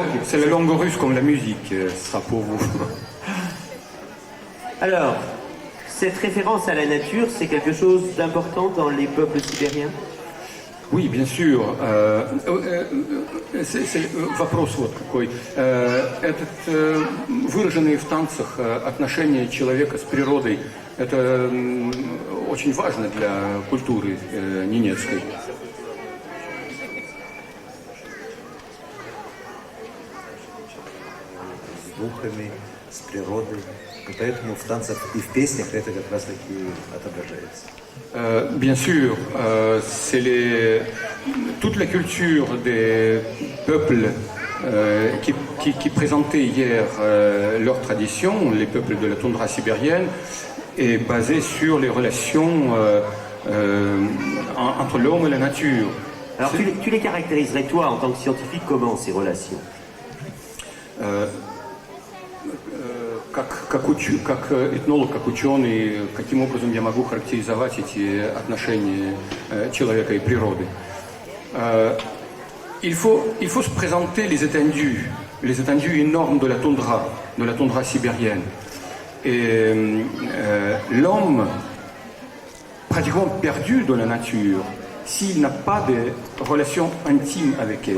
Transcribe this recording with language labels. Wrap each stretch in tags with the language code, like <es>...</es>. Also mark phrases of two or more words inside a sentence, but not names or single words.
<fr>C'est la langue russe comme la musique, ce sera pour vous. Alors, cette référence à la nature, c'est quelque chose d'important dans les peuples sibériens? Oui, bien sûr.</fr> <ru>Вопрос вот какой. Выраженные в танцах отношения человека с природой, это очень важно для культуры ненецкой. С духами, с природой. И поэтому в танцах и в песнях это как раз таки отображается.</ru> <fr>Bien sûr, c'est toute la culture des peuples qui présentaient hier leur tradition, les peuples de la toundra sibérienne, est basée sur les relations entre l'homme et la nature. Alors tu les caractériserais toi en tant que scientifique comment ces relations?</fr> <ru>Как этнолог, как ученый, каким образом я могу характеризовать эти отношения человека и природы?</ru> <fr>Il faut se présenter les étendues énormes de la toundra sibérienne. Et l'homme, pratiquement perdu dans la nature, s'il n'a pas de relation intime avec elle.</fr>